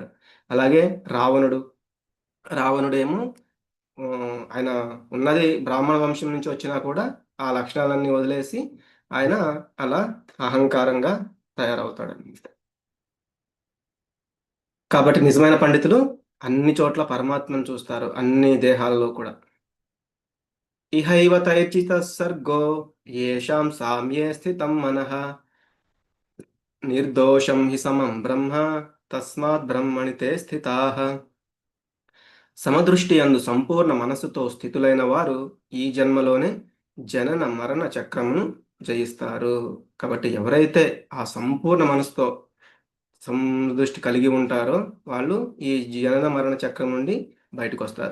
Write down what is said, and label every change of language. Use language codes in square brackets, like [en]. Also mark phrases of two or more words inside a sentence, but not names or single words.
[te] అలాగే రావణుడు, రావణుడేమో ఆయన ఉన్నది బ్రాహ్మణ వంశం నుంచి వచ్చినా కూడా ఆ లక్షణాలన్నీ వదిలేసి ఆయన అలా అహంకారంగా తయారవుతాడన్నమాట. కాబట్టి నిజమైన పండితులు అన్ని చోట్ల పరమాత్మను చూస్తారు. అన్ని దేహాలలో కూడా. [sa] ఇహైవ తైర్చితః సర్గో యేషాం సామ్యే స్థితం మనః నిర్దోషం హి సమం బ్రహ్మ తస్మాత్ బ్రహ్మణి తే స్థితాః. [te] సమదృష్టి యందు సంపూర్ణ మనస్సుతో స్థితులైన వారు ఈ జన్మలోనే జనన మరణ చక్రమును జయిస్తారు. కాబట్టి ఎవరైతే ఆ సంపూర్ణ మనసుతో సమదృష్టి కలిగి ఉంటారో వాళ్ళు ఈ జనన మరణ చక్రం నుండి బయటకు వస్తారు.